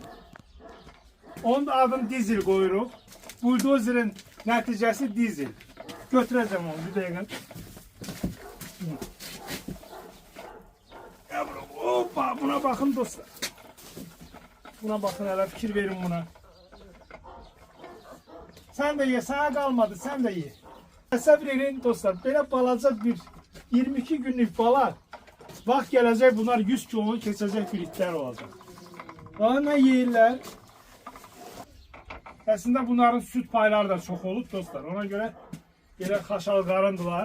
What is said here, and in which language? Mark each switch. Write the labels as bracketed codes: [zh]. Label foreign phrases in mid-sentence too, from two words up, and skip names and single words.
[az] Onun da adını dizel qoyuruq. Buldozerin nəticəsi dizel. Götürəcəm onu bir dəqiqə. Hoppa, buna baxın dostlar. Buna baxın, hələ fikir verin buna. [tr] Sen de ye, sana kalmadı, sen de ye. [az] Təsəvvür edin dostlar, belə balaca bir 22 günlük bala, vaxt gələcək bunlar 100 kilonu keçəcək bir itlər olacaq. Daha nə yeyirlər? Əslində bunların süt payları da çox olub dostlar, ona görə belə xaşal qarındılar.